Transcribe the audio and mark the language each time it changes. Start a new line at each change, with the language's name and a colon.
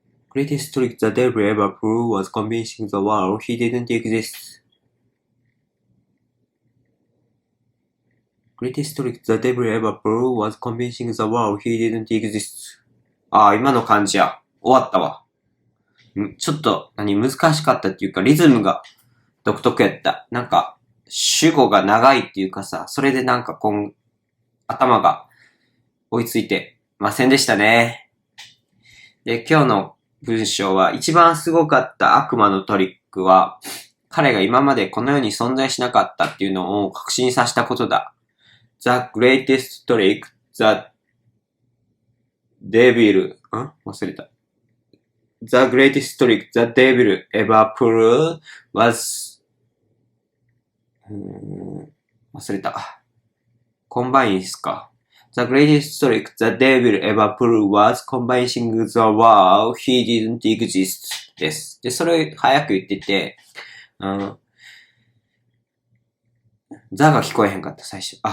English: Greatest trick the devil ever pulled was convincing the world he didn't exist. Greatest trick the devil ever pulled was convincing the world he didn't exist.
Japanese: 今の漢字や。終わったわ。ちょっと、難しかったっていうか、リズムが独特やった。なんか、主語が長いっていうかさ、それでなんか頭が追いついてませんでしたね。で、今日の文章は、一番すごかった悪魔のトリックは、彼が今までこの世に存在しなかったっていうのを確信させたことだ。
English: The greatest trick the devil,
Japanese: 忘れた。
English: The greatest trick the devil ever pulled was,
Japanese: 忘れた。コンバインスか。
English: The greatest trick the devil ever pulled was convincing the world he didn't exist です。
Japanese: で、それ早く言ってて、ザが聞こえへんかった、最初。